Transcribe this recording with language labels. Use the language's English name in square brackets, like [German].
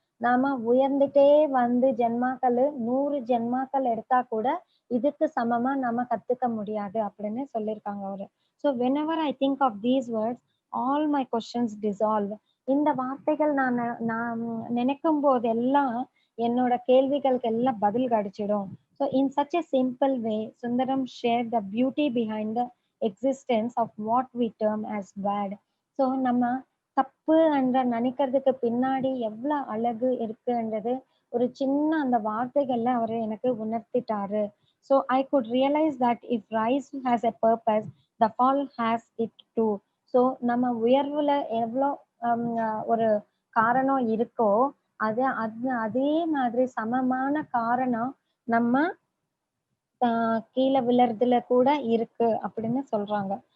[Tamil] நாம உயர்ந்துட்டே வந்து ஜென்மாக்கள் 100 ஜென்மாக்கள் எடுத்தா கூட இதுக்கு சமமா நாம கத்துக்க முடியாது அப்படின்னு சொல்லியிருக்காங்க அவரு. [English] So whenever I think of these words, all my questions dissolve. [Tamil] இந்த வார்த்தைகள் நான் நினைக்கும் போதெல்லாம் என்னோட கேள்விகளுக்கு எல்லாம் பதில் கிடைச்சிடும். [English] So in such a simple way, Sundaram shared the beauty behind the existence of what we term as bad. [Tamil] So நம்ம தப்பு என்ற நினைக்கிறதுக்கு பின்னாடி எவ்வளவு அழகு இருக்குன்றது ஒரு சின்ன அந்த வார்த்தைகள்ல அவரு எனக்கு உணர்த்திட்டாரு. [English] So I could realize that if rise has a purpose, the fall has it too. [Tamil] So நம்ம உயர்வுல எவ்வளோ ஒரு காரணம் இருக்கோ அதே மாதிரி சமமான காரணம் நம்ம கீழே விழறதுல கூட இருக்கு அப்படின்னு சொல்றாங்க.